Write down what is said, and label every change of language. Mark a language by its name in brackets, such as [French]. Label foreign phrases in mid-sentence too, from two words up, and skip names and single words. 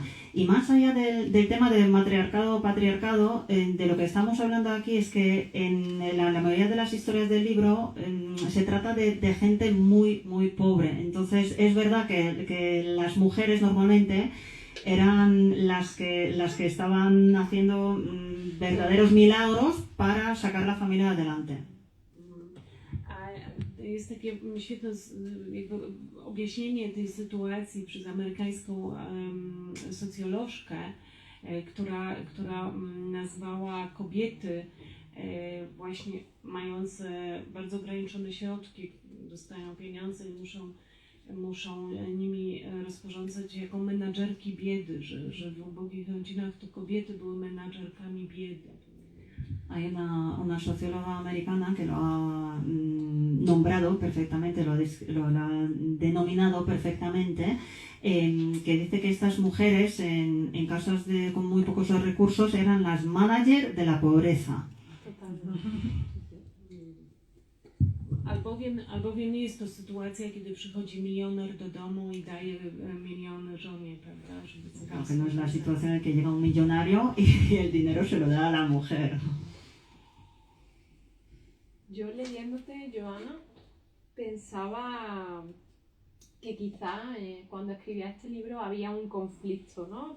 [Spanish] Y más allá del tema del matriarcado o patriarcado, de lo que estamos hablando aquí es que en la mayoría de las historias del libro se trata de gente muy, muy pobre. Entonces es verdad que las mujeres normalmente eran las que estaban haciendo verdaderos milagros para sacar la familia adelante. [Polish] Jest takie świetne jakby objaśnienie tej sytuacji przez amerykańską socjolożkę, która nazwała kobiety właśnie mające bardzo ograniczone środki, dostają pieniądze i muszą nimi rozporządzać jako menadżerki biedy, że w ubogich rodzinach to kobiety były menadżerkami biedy. [Spanish] Hay una socióloga americana que lo ha nombrado perfectamente, lo ha denominado perfectamente, que dice que estas mujeres en casas con muy pocos recursos eran las manager de la pobreza. [Polish] Albowiem nie jest to sytuacja, kiedy przychodzi milioner do domu i daje miliony żonie, prawda? [Spanish] Claro, que no es la situación en que llega un millonario y el dinero se lo da a la mujer. Yo leyéndote, Joana, pensaba que quizá cuando escribía este libro había un conflicto, ¿no?